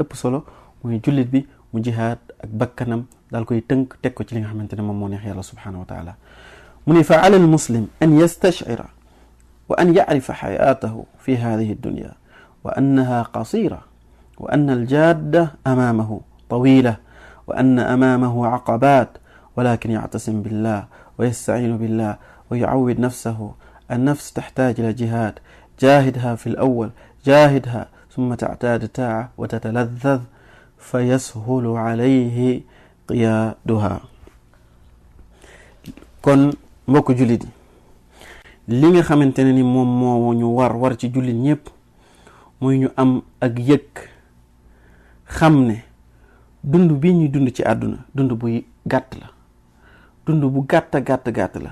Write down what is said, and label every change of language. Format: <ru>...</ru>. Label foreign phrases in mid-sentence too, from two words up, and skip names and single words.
<wo>ëpp solo mooy jullit bi mu jihaad ak bakkanam daal koy tënk teg ko ci li nga xamante ne moom moo neex yàlla</wo> <ar>سبحانه وتعالى</ar> <wo>mu ne</wo> <ar>فعلى المسلم أن يستشعر وأن يعرف حياته في هذه الدنيا وأنها قصيرة وأن الجادة أمامه طويلة وأن أمامه عقبات ولكن يعتصم بالله ويستعين بالله ويعود نفسه النفس تحتاج إلى جهاد جاهدها في الأول ثم تعتاد تاعة وتتلذذ فيسهل عليه qiyaaduha.</ar> <wo>kon mbokk jullit yi li nga xamante ne ni moom moo ñu war ci jullit ñëpp muy ñu am ak yëg xam ne dund bi ñuy dund ci àdduna dund bu gàtt la, dund bu gàtt la.</wo>